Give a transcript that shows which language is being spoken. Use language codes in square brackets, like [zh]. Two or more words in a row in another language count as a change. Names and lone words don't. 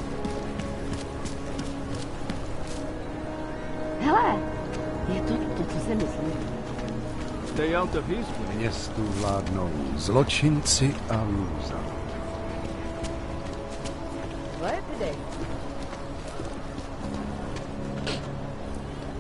[cs] Hele, je to, co se myslí. [en] Stay out of his way. [cs] Městu vládnou zločinci a lůza. [en] What today?